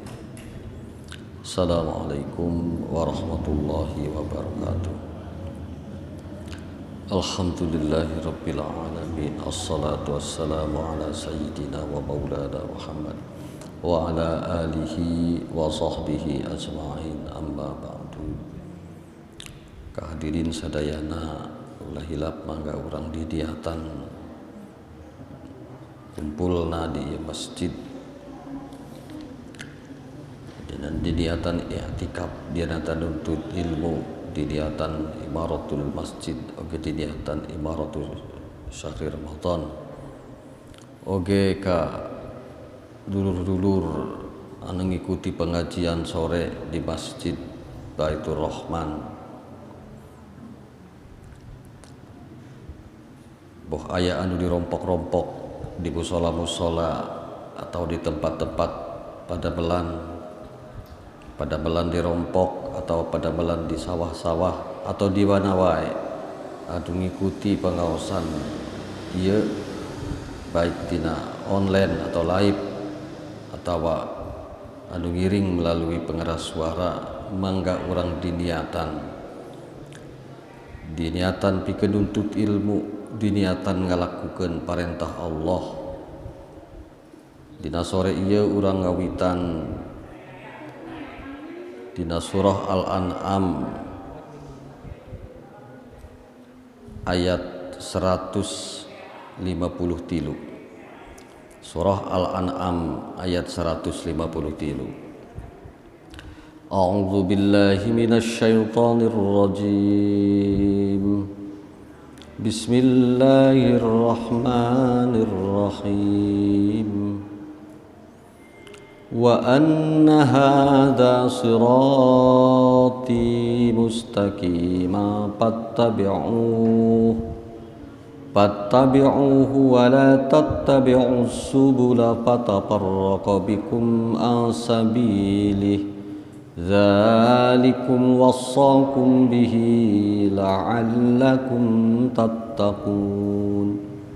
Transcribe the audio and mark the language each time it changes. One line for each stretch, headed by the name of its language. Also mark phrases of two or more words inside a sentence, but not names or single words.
Arabic: السلام عليكم ورحمة الله وبركاته. الحمد لله رب العالمين. الصلاة والسلام على سيدنا ومولانا محمد وعلى آله وصحبه أجمعين أما بعد.
Sundanese: Kehadirin sadayana ulah hilap mangga urang didiatan kumpulna di masjid dengan didiatan i'tikaf, didiatan nuntut ilmu, didiatan
Arabic: عمارة المسجد,
Sundanese: oge didiatan
Arabic: عمارة شهر رمضان,
Sundanese: oge ka dulur-dulur anu ngikuti pengajian sore di Masjid Baitur Rahman. Boh aya anu dirompok-rompok di musola-musola atau di tempat-tempat pada belan dirompok atau pada belan di sawah-sawah atau di mana wae adu ngikuti pengaosan ieu baik tina online atau live atau adu ngiring melalui pengeras suara, mangga urang diniatan pikeun nuntut ilmu, diniatan ngalakukeun parentah Allah. Dina sore ieu urang ngawitan dina surah Al-An'am ayat 153. Surah Al-An'am ayat 153.
Arabic: أعوذ بالله من الشيطان الرجيم. بسم الله الرحمن الرحيم. وأن هذا صراطي مستقيما فاتبعوه ولا تتبعوا السبل فتفرق بكم عن سبيله ذلكم وصاكم به لعلكم تتقون.